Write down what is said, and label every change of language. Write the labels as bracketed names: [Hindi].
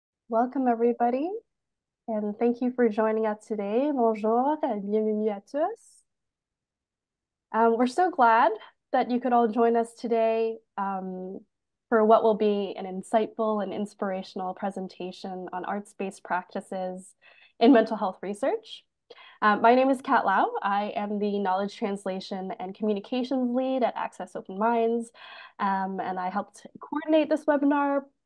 [English] Welcome, everybody, and thank you for joining us today. [French] Bonjour, bienvenue à tous. [English] We're so glad that you could all join us today for what will be an insightful and inspirational presentation on arts-based practices in mental health research. My name is Kat Lau. I am the Knowledge Translation and Communications Lead at Access Open Minds, and I helped coordinate this webinar.